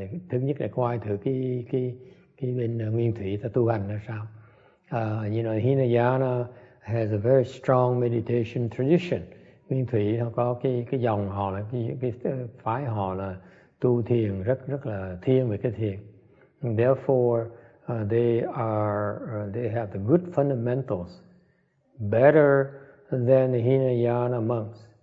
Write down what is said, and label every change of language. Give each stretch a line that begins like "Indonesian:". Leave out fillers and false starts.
Vietnamese: Thứ nhất là coi thử cái bên Nguyên Thủy ta tu hành là sao.
English: Hinayana has a very strong meditation tradition.
Vietnamese: Nguyên Thủy nó có cái dòng họ là cái phái họ là tu thiền rất là thiên về cái thiền.
English: And therefore, they have the good fundamentals, better than the Hinayana monks.